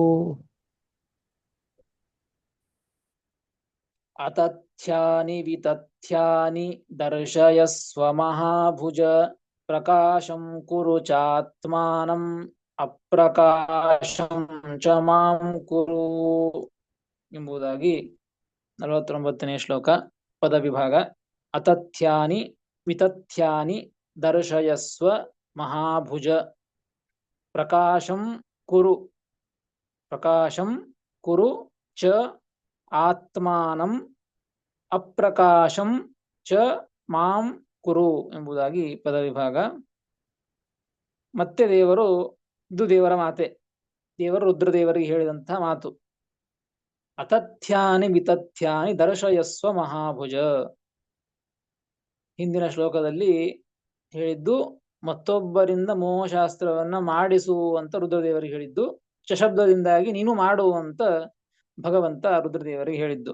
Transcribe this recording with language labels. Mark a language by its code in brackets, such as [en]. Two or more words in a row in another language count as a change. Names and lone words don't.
[sa] अतथ्यानि वितथ्यानि दर्शयस्व महाभुज प्रकाशं कुरु चात्मानं अप्रकाशं च मां कुरु [kn] ಎಂಬುದಾಗಿ 49ನೇ ಶ್ಲೋಕ ಪದ ವಿಭಾಗ. [sa] अतथ्यानि वितथ्यानि दर्शयस्व महाभुज प्रकाशं कुरु च आत्मानं अप्रकाशं च मां कुरु [kn] ಎಂಬುದಾಗಿ ಪದ ವಿಭಾಗ. ಮತ್ತೆ ದೇವರು, ಇದು ದೇವರ ಮಾತೆ, ದೇವರು ರುದ್ರದೇವರಿಗೆ ಹೇಳಿದಂತಹ ಮಾತು. [sa] अतथ्यानि वितथ्यानि दर्शयस्व महाभुज. [kn] ಹಿಂದಿನ ಶ್ಲೋಕದಲ್ಲಿ ಹೇಳಿದ್ದು ಮತ್ತೊಬ್ಬರಿಂದ ಮೋಹಶಾಸ್ತ್ರವನ್ನ ಮಾಡಿಸು ಅಂತ ರುದ್ರದೇವರಿಗೆ ಹೇಳಿದ್ದು, ಶಬ್ದದಿಂದಾಗಿ ನೀನು ಮಾಡು ಅಂತ ಭಗವಂತ ರುದ್ರದೇವರಿಗೆ ಹೇಳಿದ್ದು.